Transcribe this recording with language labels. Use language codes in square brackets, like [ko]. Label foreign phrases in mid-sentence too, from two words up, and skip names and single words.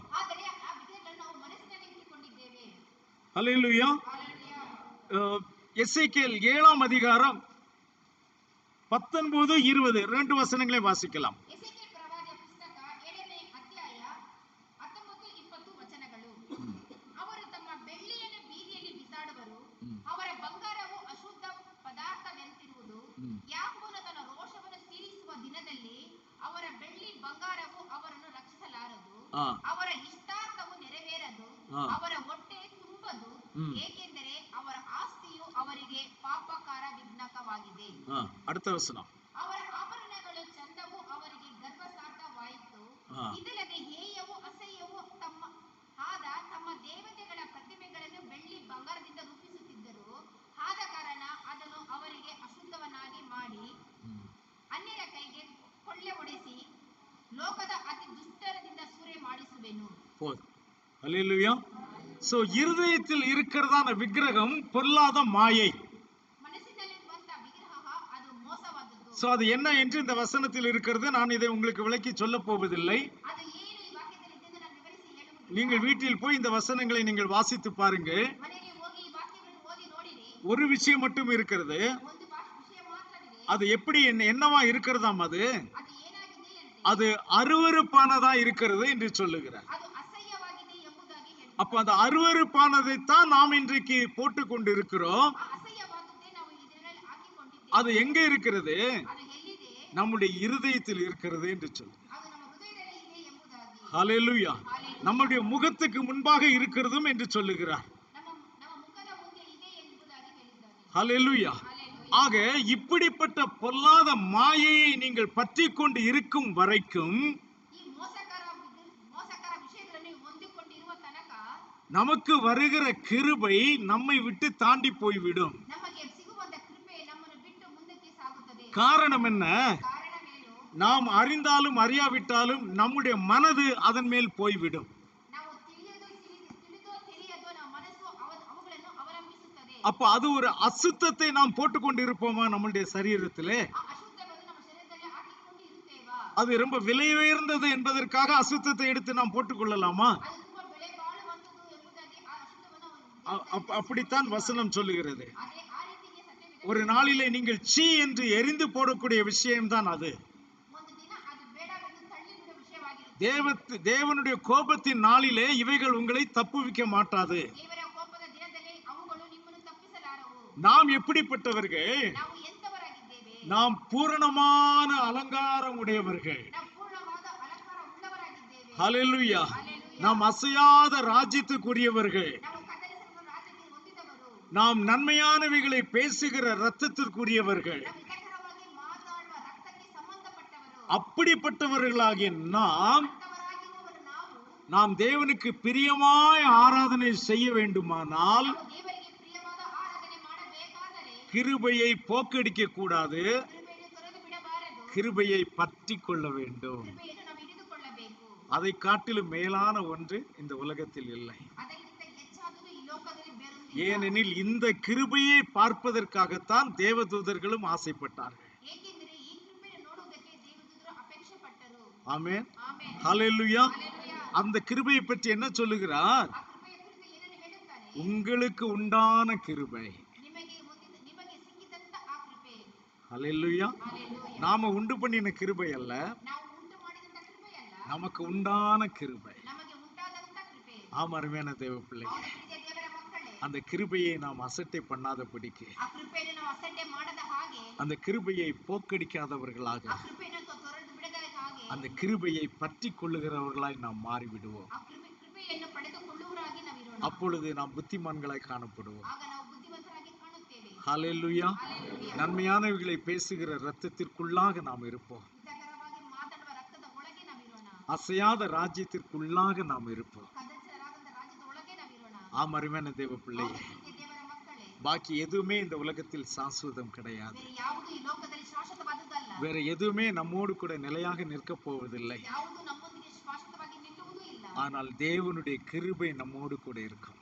[kn] ಆದರೆ ಆ ವಿಗ್ರಹಗಳನ್ನು ನಾವು ಮನಸ್ಸಿನಲ್ಲಿ ಇಟ್ಟುಕೊಂಡಿದ್ದೇವೆ. [ta] அல்லேலூயா. [kn] ಹಾಲೆಲೂಯಾ. [ta] எசேக்கியேல் 7ஆம் அதிகாரம் 19, 20 2 வசனங்களை வாசிக்கலாம். [kn] ಎಸೆಕಿಯೇಲ್ ಪ್ರವಾದಿಯ ಪುಸ್ತಕ 7ನೇ ಅಧ್ಯಾಯ 19, 20 ವಚನಗಳು. ಅವರು ತಮ್ಮ ಬೆಳ್ಳಿಯನ್ನು ಬೀದಿಯಲ್ಲಿ ಬಿಸಾಡುವರು, ಅವರ ಬಂಗಾರವು ಅಶುದ್ಧ ಪದಾರ್ಥವೆಂತಿರುವುದು. ಯಾಕೋಬನು ತನ್ನ ರೋಷವನ್ನು ತೀರಿಸುವ ದಿನದಲ್ಲಿ ಅವರ ಬೆಳ್ಳಿ ಬಂಗಾರವು ಅವರನ್ನು ರಕ್ಷಿಸಲಾರದು. ஆ, ಅವರ ಇಷ್ಟಾರ್ಥವು ನೆರವೇರದು, ಆ. ಅವರ ಹೊಟ್ಟೆ ತುಂಬದು, ಏಕೆಂದರೆ ಅವರ ಆಸ್ತಿಯು ಅವರಿಗೆ ಪಾಪಕಾರ ವಿಘ್ನಕವಾಗಿದೆ. [ta] ஆ, அடுத்த வசனம். [kn] ಅವರ ಆಭರಣಗಳು ಚಂದವು ಅವರಿಗೆ ಗರ್ವಸಾಧ್ಯವಾಯಿತು. ಆ. ಇದಲ್ಲದೆ ಹೇಯವೂ ಅಸಹ್ಯವೂ ತಮ್ಮ ದೇವತೆಗಳ ಪ್ರತಿಮೆಗಳನ್ನು ಬೆಳ್ಳಿ ಬಂಗಾರದಿಂದ ರೂಪಿಸುತ್ತಿದ್ದರು. ಆದ ಕಾರಣ ಅದನ್ನು ಅವರಿಗೆ ಅಶುದ್ಧವನ್ನಾಗಿ ಮಾಡಿ ಅನ್ಯರ ಕೈಗೆ ಕೊಳ್ಳೆ ಹೊಡೆಸಿ ಲೋಕದ ಅತಿ ದುಷ್ಟರದಿಂದ ಸೂರೆ ಮಾಡಿಸುವೆನು. [ta] போதும். அல்லேலூயா. சோ இருதயத்தில் இருக்கிறதான விக்கிரகம் பொல்லாத மாயை. [kn] ಮನಸ್ಸಿನಲ್ಲಿರುವಂತಹ ವಿಗ್ರಹ ಅದು ಮೋಸವಾದದ್ದು. [ta] சோ அது என்ன என்று இந்த வசனத்தில் இருக்கிறது. நான் இதை உங்களுக்கு விளக்கி சொல்ல போவதில்லை. [kn] ಅದು ಏನು ಈ ವಾಕ್ಯದಲ್ಲಿ ಇದೆ ಎಂದು ನಾನು ವಿವರಿಸಿ ಹೇಳುವುದಿಲ್ಲ. [ta] நீங்கள் வீட்டில் போய் இந்த வசனங்களை நீங்கள் வாசித்து பாருங்க. [kn] ಮನೆಗೆ ಹೋಗಿ ಈ ವಾಕ್ಯಗಳನ್ನು ಓದಿ ನೋಡಿರಿ. [ta] ஒரு விஷயம் மட்டும் இருக்கிறது. [kn] ಒಂದು ವಿಷಯ ಮಾತ್ರವಿದೆ. [ta] அது எப்படி என்னவா இருக்கிறதாம்? அது [kn] ಅದು ಏನಾಗಿದೆ ಅಂತೆ? [ta] அது அருவருப்பானதா இருக்கிறது என்று சொல்லுகிறார். [kn] ಅದು ಅಸಹ್ಯವಾಗಿದೆ ಎಂಬುದಾಗಿ ಹೇಳುತ್ತಾರೆ. [ta] அப்ப அந்த அருவருப்பானதைத்தான் நாம் இன்றைக்கு போட்டு கொண்டு இருக்கிறோம். [kn] ಆ ಅಸಹ್ಯವಾದದ್ದೇ ನಾವು ಇದರಲ್ಲಿ ಹಾಕಿಕೊಂಡಿದ್ದೇವೆ. [ta] அது எங்க இருக்கிறது? [kn] ಅದು ಎಲ್ಲಿದೆ? [ta] நம்முடைய இருதயத்தில் இருக்கிறது என்று சொல்லு. [kn] ಅದು ನಮ್ಮ ಹೃದಯದಲ್ಲಿ ಇದೆ ಎಂಬುದಾಗಿ. [ta] ஹalleluya. [kn] ಹಾಲೆಲೂಯಾ. [ta] நம்முடைய முகத்துக்கு முன்பாக இருக்கிறதும் என்று சொல்லுகிறார். [kn] ನಮ್ಮ ಮುಖದ ಮುಂದೆ ಇದೆ ಎಂಬುದಾಗಿ ಹೇಳಿದ್ದಾರೆ. [ta] ஹalleluya. [kn] ಹಾಲೆಲೂಯಾ. [ta] ஆக இப்படிப்பட்ட பொல்லாத மாயையை நீங்கள் பற்றி கொண்டு இருக்கும் வரைக்கும் [kn] ಈ ಮೋಸಕರ ವಿಷಯಗಳನ್ನು ಹೊಂದಿಕೊಂಡಿರುವ ತನಕ [ta] நமக்கு வருகிற கிருபை நம்மை விட்டு தாண்டி போய்விடும். [kn] ನಮಗೆ ಸಿಗುವಂತ ಕೃಪೆ ನಮ್ಮನ್ನು ಬಿಟ್ಟು ಮುಂದಕ್ಕೆ ಸಾಗುತ್ತದೆ. [ta] காரணம் என்ன? [kn] ಕಾರಣವೇನು? [ta] நாம் அறிந்தாலும் அறியாவிட்டாலும் நம்முடைய மனது அதன் மேல் போய்விடும். [kn] ನಾವು ತಿಳಿಯದೋ ತಿಳಿಯದೋ ನಮ್ಮ ಮನಸ್ಸು ಅವುಗಳನ್ನು ಅವಲಂಬಿಸುತ್ತದೆ. [ta] அப்ப அது ஒரு அசுத்தத்தை நாம் போட்டுக்கொண்டு இருப்போமா நம்முடைய சரீரத்திலே? [kn] ಆ ಅಶುದ್ಧವನ್ನು ನಮ್ಮ ಶರೀರದಲ್ಲಿ ಹಾಕಿಕೊಂಡು ಇರುತ್ತೇವಾ? [ta] அது ரொம்ப விலை உயர்ந்தது என்பதற்காக அசுத்தத்தை எடுத்து நாம் போட்டுக்கொள்ளலாமா? [kn] ಅದು ತುಂಬಾ ಬೆಲೆ ಬಾಳುವಂತದ್ದು ಎಂಬುದಾಗಿ ಆ ಅಶುದ್ಧವನ್ನು [ta] அப்படித்தான் வசனம் சொல்லுகிறது. [kn] ಅದೇ ಆ ರೀತಿಗೆ ಸತ್ಯವಿದೆ. [ta] ஒரு நாளிலே நீங்கள் சீ என்று எரிந்து போடக்கூடிய விஷயம்தான் அது. [kn] ಒಂದು ದಿನ ಅದು ಬೇಡವೆಂದು ತಳ್ಳಿ ಬಿಡುವ ವಿಷಯವಾಗಿರುತ್ತೆ. [ta] தேவனுடைய கோபத்தின் நாளிலே இவைகள் உங்களை தப்புவிக்க மாட்டாது. [kn] ದೇವರ ಕೋಪದ ದಿನದಲ್ಲಿ ಅವುಗಳು ನಿಮ್ಮನ್ನು ತಪ್ಪಿಸಲಾರವು. [ta] நாம் எப்படிப்பட்டவர்கள்? [kn] ನಾವು ಎಂತವರಾಗಿದ್ದೇವೆ? [ta] நாம் பூரணமான அலங்காரம் உடையவர்கள். [kn] ನಾವು ಪೂರ್ಣವಾದ ಅಲಂಕಾರ ಉಳ್ಳವರಾಗಿದ್ದೇವೆ. [ta] ஹalleluya. [kn] ಹಾಲೆಲೂಯಾ. [ta] நாம் அசையாத ராஜ்யத்துக்குரியவர்கள். [kn] ನಾವು ಕತ್ತರಿಸಲು ರಾಜ್ಯಕ್ಕೆ ಹೊಂದಿದವರು. [ta] நாம் நன்மையானவைகளை பேசுகிற ரத்தத்திற்குரியவர்கள். [kn] ನಾವು ಹಿತಕರವಾಗಿ ಮಾತಾಡುವ ರಕ್ತಕ್ಕೆ ಸಂಬಂಧಪಟ್ಟವರು. [ta] அப்படிப்பட்டவர்களாகிய நாம் [kn] ಅಂತವರಾಗಿರುವವರು ನಾವು [ta] நாம் தேவனுக்கு பிரியமாய் ஆராதனை செய்ய வேண்டுமானால் [kn] ನಾವು ದೇವರಿಗೆ ಪ್ರಿಯವಾದ ಆರಾಧನೆ ಮಾಡಬೇಕಾದರೆ [ta] கிருபையை போக்கடிக்க கூடாது. [kn] ಕೃಪೆಯನ್ನು ತೊರೆದು ಬಿಡಬಾರದು. [ta] கிருபையை பற்றி கொள்ள வேண்டும். [kn] ಕೃಪೆಯನ್ನು ನಾವು ಹಿಡಿದುಕೊಳ್ಳಬೇಕು. [ta] அதை காட்டிலும் மேலான ஒன்று இந்த உலகத்தில் இல்லை. [kn] ಅದಕ್ಕಿಂತ ಹೆಚ್ಚಾದುದು ಈ ಲೋಕದಲ್ಲಿ ಬೇರೊಂದಿಲ್ಲ. [ta] ஏனெனில் இந்த கிருபையை பார்ப்பதற்காகத்தான் தேவதூதர்களும் ஆசைப்பட்டார்கள். [kn] ಏಕೆಂದರೆ ಈ ಕೃಪೆಯನ್ನು ನೋಡುವುದಕ್ಕೆ ದೇವದೂತರು ಅಪೇಕ್ಷೆ ಪಟ್ಟರು. [ta] ஆமென். [kn] ಆಮೆನ್. [ta] ஹalleluya. [kn] ಹಾಲೆಲೂಯಾ. [ta] அந்த கிருபையை பற்றி என்ன சொல்லுகிறார்? [kn] ಆ ಕೃಪೆಯ ಕುರಿತು ಏನನ್ನು ಹೇಳುತ್ತಾನೆ? [ta] உங்களுக்கு உண்டான கிருபை. [kn] ನಿಮಗೆ ಸಿಕ್ಕಿದ [ta] அல்லேலூயா. [kn] Hallelujah. [ta] நாம உண்டு பண்ணின கிருபை அல்ல, [kn] ನಾವು ಉಂಟು ಮಾಡಿದಂತ ಕೃಪೆಯಲ್ಲ, [ta] நமக்கு உண்டான கிருபை. [kn] ನಮಗೆ ಉಂಟಾದಂತ ಕೃಪೆ. [ta] ஆம், அருமையான தேவ பிள்ளை, [kn] ಹೌದು ಪ್ರೀತಿಯ ದೇವರ ಮಕ್ಕಳೇ, [ta] அந்த கிருபையை நாம் அசட்டை பண்ணாதபடிக்கு, [kn] ಆ ಕೃಪೆಯನ್ನು ನಾವು ಅಸಡ್ಡೆ ಮಾಡದ ಹಾಗೆ, [ta] அந்த கிருபையை போக்கடிக்காதவர்களாக, [kn] ಆ ಕೃಪೆಯನ್ನು ತೊರೆದು ಬಿಡದ ಹಾಗೆ, [ta] அந்த கிருபையை பற்றி கொள்ளுகிறவர்களாய் நாம் மாறிவிடுவோம். [kn] ಆ ಕೃಪೆಯನ್ನು ಪಡೆದುಕೊಳ್ಳುವವರಾಗಿ ನಾವಿರೋಣ. [ta] அப்பொழுது நாம் புத்திமான்களாய் காணப்படுவோம். [kn] ಆಗ ನಾವು ಬುದ್ಧಿವಂತರಾಗಿ ಕಾಣುತ್ತೇವೆ. [ta] ஹalleluya. [kn] Hallelujah. [ta] நன்மையானவைகளை பேசுகிற இரத்தத்திற்குள்ளாக நாம் இருப்போம். [kn] ಹಿತಕರವಾಗಿ ಮಾತನಾಡುವ ರಕ್ತದ ಒಳಗೆ ನಾವಿರೋಣ. [ta] அசையாத ராஜ்யத்திற்குள்ளாக நாம் இருப்போம். [kn] ಕದಚರಾದಂತ ರಾಜ್ಯದ ಒಳಗೆ ನಾವಿರೋಣ. [ta] ஆம், அருமையான தேவ பிள்ளை, [kn] ಹೌದು ಪ್ರೀತಿಯ ದೇವರ ಮಕ್ಕಳೇ, [ta] பாக்கி எதுவுமே இந்த உலகத்தில் சாஸ்வதம் கிடையாது. [kn] ಬೇರೆ ಯಾವುದು ಈ ಲೋಕದಲ್ಲಿ ಶಾಶ್ವತವಾದದ್ದಲ್ಲ. [ta] வேற எதுவுமே நம்மோடு கூட நிலையாக நிற்க போவதில்லை. [kn] ಯಾವುದು ನಮ್ಮೊಂದಿಗೆ ಶಾಶ್ವತವಾಗಿ ನಿಲ್ಲುವುದೂ ಇಲ್ಲ. [ta] ஆனால் தேவனுடைய கிருபை நம்மோடு கூட இருக்கும்.